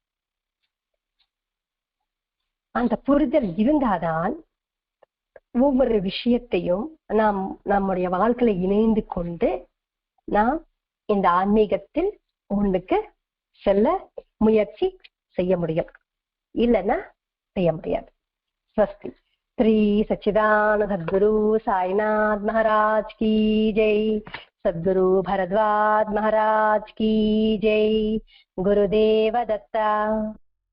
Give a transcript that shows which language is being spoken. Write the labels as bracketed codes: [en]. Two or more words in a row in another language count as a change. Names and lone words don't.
[ta] அந்த புரிதல் இருந்தாதான் ஒவ்வொரு விஷயத்தையும் நாம் நம்முடைய வாழ்க்கையில இணைந்து கொண்டு நாம் இந்த ஆன்மீகத்தில் முன்னுக்கு செல்ல முயற்சி செய்ய முடியும், இல்லைன்னா செய்ய முடியாது. ஸ்வஸ்தி. [hi] श्री सच्चिदानंद सद्गुरु साईनाथ महाराज की जय। सद्गुरु भरद्वाज महाराज की जय। गुरुदेव दत्ता।